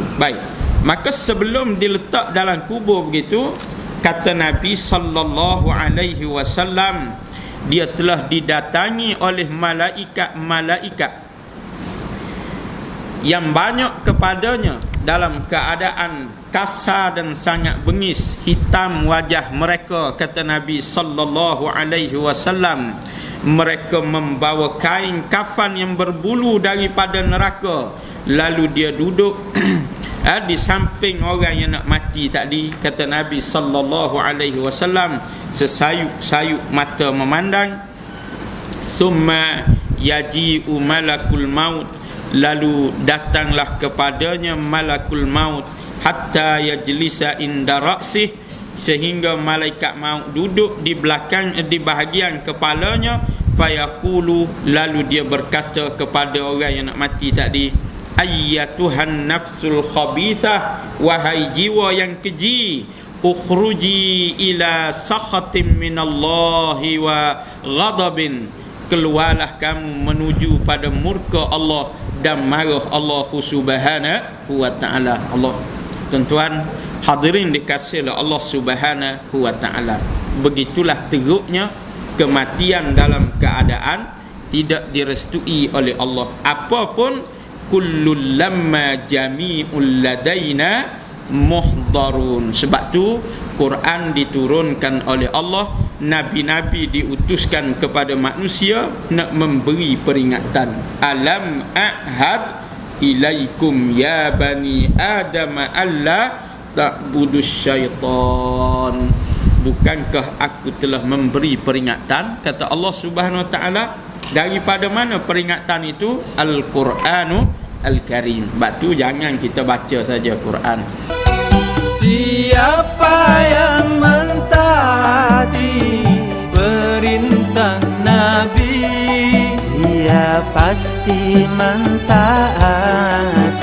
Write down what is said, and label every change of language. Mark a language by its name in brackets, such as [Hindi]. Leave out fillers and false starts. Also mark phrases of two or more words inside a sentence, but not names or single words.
[Malay] Baik, maka sebelum diletak dalam kubur begitu, kata Nabi [Arabic] صلى الله عليه وسلم, [Malay] dia telah didatangi oleh malaikat-malaikat yang banyak kepadanya dalam keadaan kasar dan sangat bengis, hitam wajah mereka, kata Nabi [Arabic] صلى الله عليه وسلم. [Malay] Mereka membawa kain kafan yang berbulu daripada neraka, lalu dia duduk di samping orang yang nak mati tadi, kata Nabi [Arabic] صلى الله عليه وسلم, [Malay] sesayup-sayup mata memandang. [Arabic] ثم يجيء ملك الموت, [Malay] lalu datanglah kepadanya [Arabic] ملك الموت حتى يجلس عند رأسه, [Malay] sehingga malaikat maut duduk di belakang, di bahagian kepalanya. Fayaqulu, lalu dia berkata kepada orang yang nak mati tadi, [Arabic] أيتها النفس الخبيثة, [Malay] wahai jiwa yang keji, [Arabic] اخرجي إلى سخط من الله وغضب, [Malay] keluarlah kamu menuju pada murka Allah dan marah Allah [Arabic] سبحانه وتعالى. [Malay] Allah, tuan-tuan hadirin dikasihi oleh Allah [Arabic] سبحانه وتعالى, [Malay] begitulah teruknya kematian dalam keadaan tidak direstui oleh Allah. Apapun, [Arabic] كل لما جميع لدينا محضرون. [Malay] Sebab tu Quran diturunkan oleh Allah, nabi-nabi diutuskan kepada manusia nak memberi peringatan. [Arabic] ألم أعهد إليكم يا بني آدم ألا تعبدوا الشيطان. [Malay] Bukankah aku telah memberi peringatan, kata Allah [Arabic] سبحانه وتعالى. [Malay] Daripada mana peringatan itu? Al-Quranu Al-Karim. Batu jangan kita baca saja Quran. Siapa yang mentaati perintah Nabi, ia pasti mentaati